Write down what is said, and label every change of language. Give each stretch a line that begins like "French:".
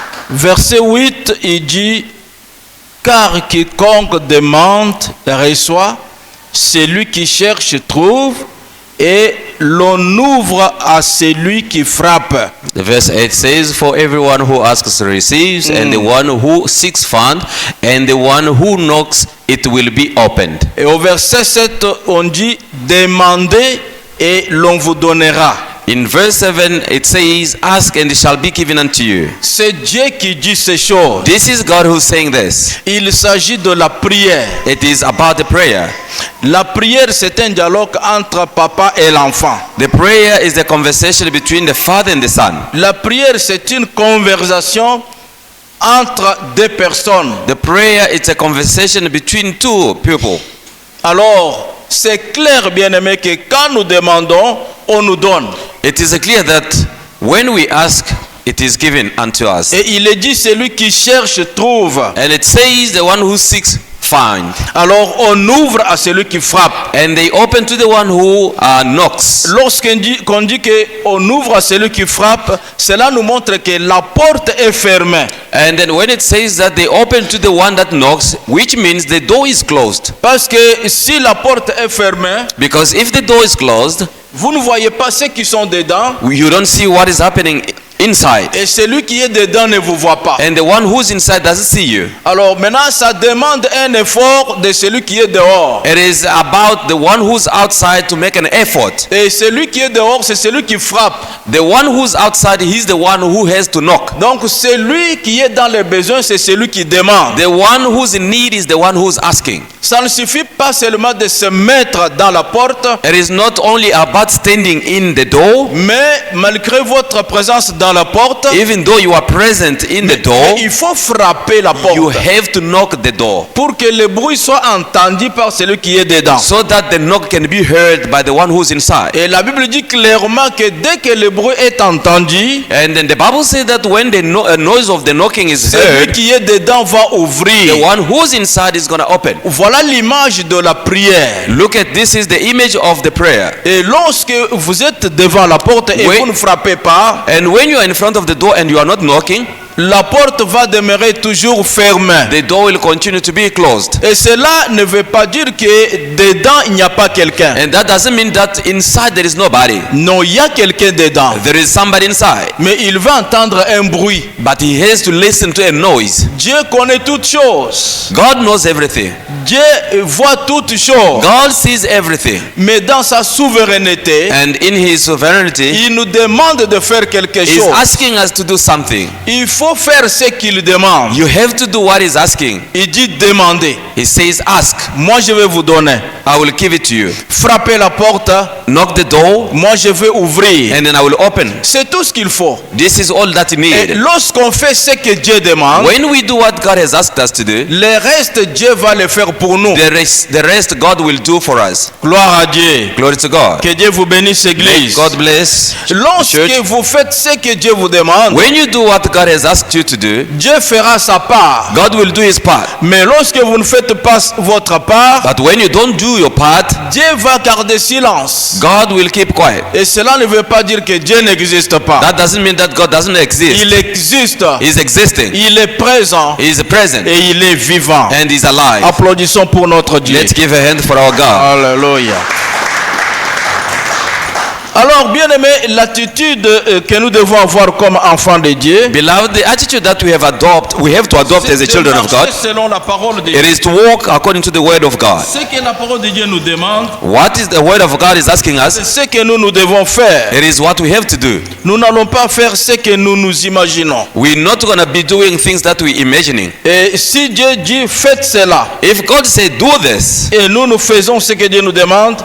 French: Verset 8, il dit, car quiconque demande reçoit, celui qui cherche trouve, et l'on ouvre à celui qui frappe.
English: The verse 8 says, for everyone who asks receives, and the one who seeks finds, and the one who knocks it will be opened.
French: Et au verset 7, on dit, demandez et l'on vous donnera.
English: In verse 7 it says, ask and it shall be given unto you.
French: C'est Dieu qui dit ces choses.
English: This is God who's saying this.
French: Il s'agit de la prière.
English: It is about the prayer.
French: La prière, c'est un dialogue entre papa et l'enfant.
English: The prayer is the conversation between the father and the son.
French: La prière, c'est une conversation entre deux personnes.
English: The prayer is a conversation between two people.
French: Alors, c'est clair, bien-aimé, que quand nous demandons, on nous donne.
English: It is clear that when we ask, it is given unto us.
French: Et il est dit, celui qui cherche trouve.
English: And it says the one who seeks find.
French: Alors, on ouvre à celui qui frappe.
English: And they open to the one who knocks.
French: Lorsqu'on dit qu'on ouvre à celui qui frappe, cela nous montre que la porte est fermée.
English: And then when it says that they open to the one that knocks, which means the door is closed.
French: Parce que si la porte est fermée,
English: Because if the door is closed,
French: vous ne voyez pas ceux qui sont dedans.
English: you don't see what is happening inside.
French: Et celui qui est dedans ne vous voit pas.
English: And the one who's inside doesn't see you.
French: Alors maintenant, ça demande un effort de celui qui est dehors.
English: It is about the one who's outside to make an effort.
French: Et celui qui est dehors, c'est celui qui frappe.
English: The one who's outside, he's the one who has to knock.
French: Donc celui qui est dans les besoins, c'est celui qui demande.
English: The one who's in need is the one who's asking.
French: Ça ne suffit pas seulement de se mettre dans la porte,
English: It is not only about standing in the door,
French: mais malgré votre présence dans la porte,
English: even though you are present in the door,
French: il faut frapper la
English: you
French: porte
English: have to knock the door
French: pour que le bruit soit entendu par celui qui est dedans.
English: so that the knock can be heard by the one who's inside.
French: Et la Bible dit clairement que dès que le bruit est entendu,
English: And then the Bible says that when the noise of the knocking is
French: celui
English: heard,
French: qui est dedans va
English: the
French: ouvrir.
English: one who's inside is going to open.
French: Voilà l'image de la prière.
English: Look at this, is the image of the prayer.
French: Et lorsque vous êtes devant la porte et Oui. vous ne frappez pas,
English: And when you are in front of the door and you are not knocking,
French: la porte va demeurer toujours fermée.
English: the door will continue to be closed.
French: Et cela ne veut pas dire que dedans il n'y a pas quelqu'un.
English: And that doesn't mean that inside there is nobody.
French: Non, il y a quelqu'un dedans.
English: There is somebody inside.
French: Mais il va entendre un bruit.
English: But he has to listen to a noise.
French: Dieu connaît toutes choses.
English: God knows everything.
French: Dieu voit toutes choses.
English: God sees everything.
French: Mais dans sa souveraineté,
English: And in his sovereignty,
French: il nous demande de faire quelque
English: he's
French: chose.
English: asking us to do something.
French: Il faut faire ce qu'il demande.
English: You have to do what he's asking.
French: Il dit demandez.
English: He says, ask,
French: Moi je vais vous donner.
English: I will give it to you.
French: Frappez la porte
English: knock the door,
French: moi je vais ouvrir.
English: and then I will open.
French: C'est tout ce qu'il faut.
English: This is all that you
French: Et
English: need.
French: lorsqu'on fait ce que Dieu demande,
English: When we do what God has asked us to do,
French: le reste, Dieu va le faire pour nous.
English: the rest God will do for us.
French: Gloire à Dieu.
English: Glory to God.
French: Que Dieu vous bénisse,
English: May
French: Église.
English: God bless the
French: Lorsque
English: church.
French: vous faites ce que Dieu vous demande,
English: When you do what God has asked you to do,
French: Dieu fera sa part.
English: God will do his part.
French: Mais lorsque vous ne faites pas votre part,
English: But when you don't do your part,
French: Dieu va garder silence.
English: God will keep quiet.
French: Et cela ne veut pas dire que Dieu n'existe pas.
English: That doesn't mean that God doesn't exist.
French: Il existe.
English: He's existing.
French: Il est présent.
English: He's present.
French: Et il est vivant.
English: And he's alive.
French: Applaudissons pour notre Dieu.
English: Let's give a hand for our God.
French: Alléluia. Alors, bien aimé, l'attitude que nous devons avoir comme enfants de Dieu,
English: Beloved, the attitude that we have to adopt as the
French: c'est de
English: children of God,
French: marcher selon la parole de
English: it
French: Dieu.
English: is to walk according to the word of God.
French: Ce que la parole de Dieu nous demande,
English: What is the word of God is asking us?
French: c'est ce que nous devons faire.
English: It is what we have to do.
French: Nous n'allons pas faire ce que nous imaginons.
English: We're not going to be doing things that we're imagining.
French: Et si Dieu dit faites cela,
English: If God said do this,
French: et nous faisons ce que Dieu nous demande,